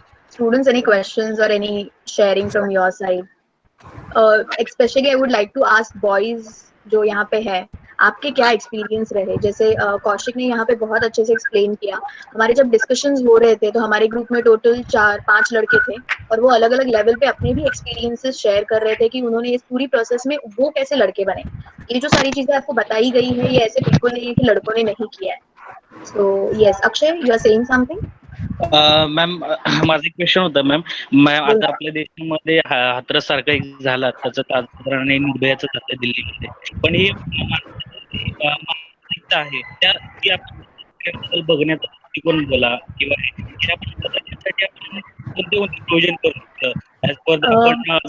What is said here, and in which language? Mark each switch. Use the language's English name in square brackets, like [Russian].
[English] Students, any questions or any sharing from your side? Especially I would like to ask boys [Hindi] जो यहाँ पे है, आपके क्या एक्सपीरियंस रहे? जैसे कौशिक ने यहाँ पे बहुत अच्छे से एक्सप्लेन किया। हमारे जब डिस्कशंस हो रहे थे तो हमारे ग्रुप में टोटल 4-5 लड़के थे और वो अलग अलग लेवल पे अपने भी एक्सपीरियंसेस शेयर कर रहे थे कि उन्होंने इस पूरी प्रोसेस में वो कैसे लड़के बने। ये जो सारी चीजें आपको बताई गई है, ये ऐसे बिल्कुल नहीं है कि लड़कों ने नहीं किया है। [English] So yes, Akshay, you are saying something? [Marathi] Ma'am माझा एक क्वेश्चन होता मॅम. मॅम आता आपल्या देशामध्ये हाथरस सारखा एक झाला, त्याचं कारण निर्भयाचं झालं दिल्लीमध्ये. पण ही मानसिकता आहे त्या ती आपण बघण्याचा दृष्टिकोन बोला किंवा ह्या पद्धतीसाठी आपण कोणते कोणते नियोजन करू शकतो ऍज पर आपण